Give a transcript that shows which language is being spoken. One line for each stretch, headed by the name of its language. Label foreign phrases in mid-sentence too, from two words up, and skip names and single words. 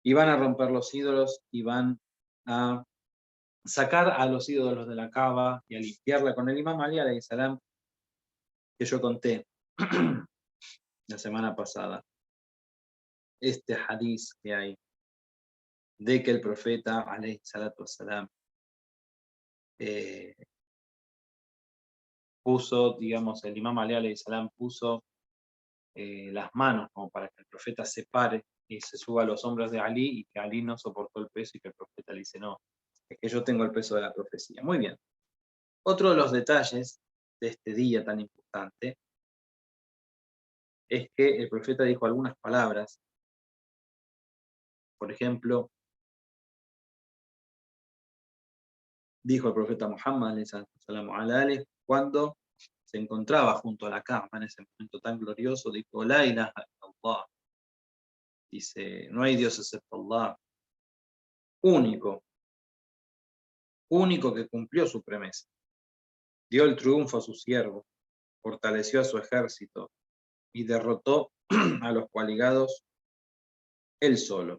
Spanish: y van a romper los ídolos y van a sacar a los ídolos de la Kaaba y a limpiarla con el Imam Ali
Arabic: عليه السلام,
Spanish: que yo conté la semana pasada. Este hadiz que hay de que el profeta
Arabic: عليه الصلاة والسلام
Spanish: puso, digamos, el Imam Ali
Arabic: عليه السلام
Spanish: puso las manos como para que el profeta se pare y se suba a los hombros de Ali, y que Ali no soportó el peso y que el profeta le dice, no, es que yo tengo el peso de la profecía. Muy bien. Otro de los detalles de este día tan importante es que el profeta dijo algunas palabras. Por ejemplo, dijo el profeta Muhammad cuando se encontraba junto a la cama en ese momento tan glorioso, dijo,
Arabic: لا إله إلا الله.
Spanish: Dice, no hay Dios excepto Allah, único que cumplió su promesa. Dio el triunfo a su siervo, fortaleció a su ejército y derrotó a los coaligados él solo.